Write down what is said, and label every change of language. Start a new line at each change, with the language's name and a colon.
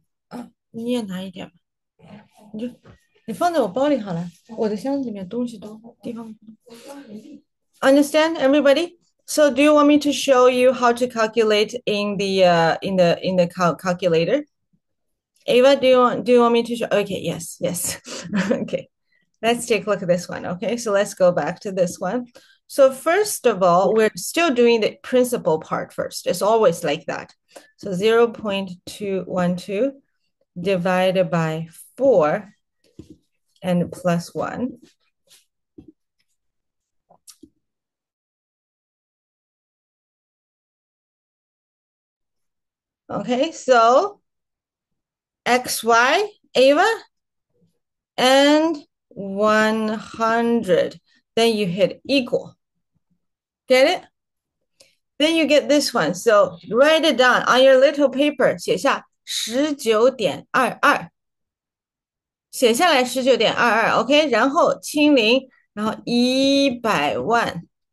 Chinese: Ah, 你也拿一点吧，你放在我包里好了，我的箱子里面东西多，地方不多。
English: Understand, everybody? So do you want me to show you how to calculate in the calculator? Ava, do you want me to show? Okay, yes. Okay, let's take a look at this one. Okay, so let's go back to this one. So first of all, we're still doing the principal part first. It's always like that. So 0.212 divided by 4 and plus 1. Okay, so XY, Ava, and 100. Then you hit equal. Get it? Then you get this one. So write it down on your little paper.
Chinese: 写下19.22. 写下来19.22 OK， 然后清零，然后100万。